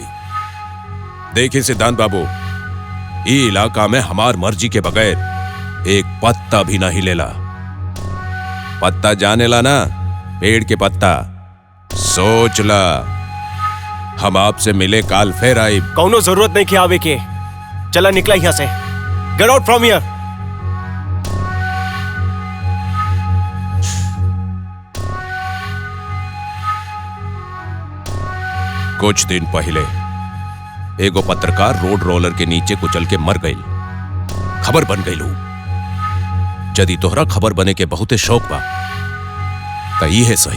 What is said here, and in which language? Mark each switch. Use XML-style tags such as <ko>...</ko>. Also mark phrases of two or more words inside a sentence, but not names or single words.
<bho>देखिए सिद्धांत बाबू, ये इलाका में हमार मर्जी के बगैर एक पत्ता भी ना हिलेला। पत्ता जाने ला ना, पेड़ के पत्ता। सोच ला, हम आपसे मिले काल फिर आई। कौनो जरूरत नहीं कि आवे के। चला निकला यहां से।</bho> <en>get out from here.</en> <bho>कुछ दिन पहले एगो पत्रकार रोड रोलर के नीचे कुचल के मर गई। खबर बन गई। यदि तोहरा खबर बने के बहुते शौक बा तो ये है सही।</bho>